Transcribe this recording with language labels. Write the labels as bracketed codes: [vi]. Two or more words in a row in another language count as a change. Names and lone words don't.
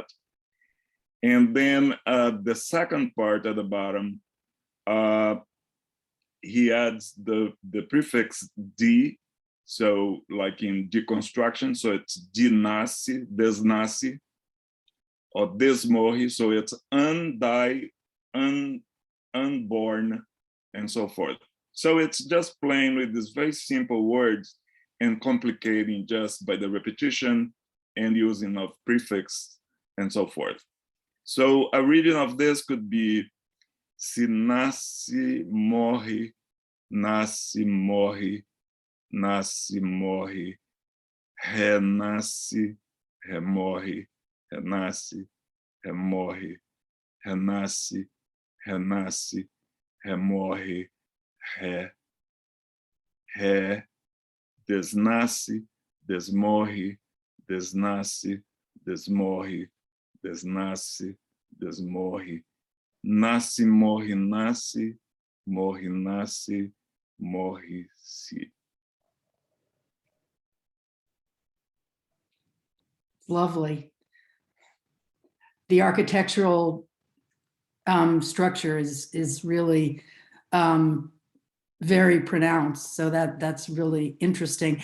[en] And then the second part at the bottom, he adds the prefix D, so like in deconstruction, so it's [pt] dinasce, desnasce, [en] or desmorre, so it's undie, unborn, and so forth. So it's just playing with these very simple words and complicating just by the repetition and using of prefix and so forth. So a reading of this could be, [pt] se nasce, morre, nasce, morre, nasce, morre, renasce, remorre, renasce, remorre, renasce, renasce, remorre, desnasce, desmorre, desnasce, desmorre, desnasce, desmorre, nasce, morre, nasce, morre, nasce, morre-se. [en] Lovely. The architectural structure is really very pronounced, so that's really interesting.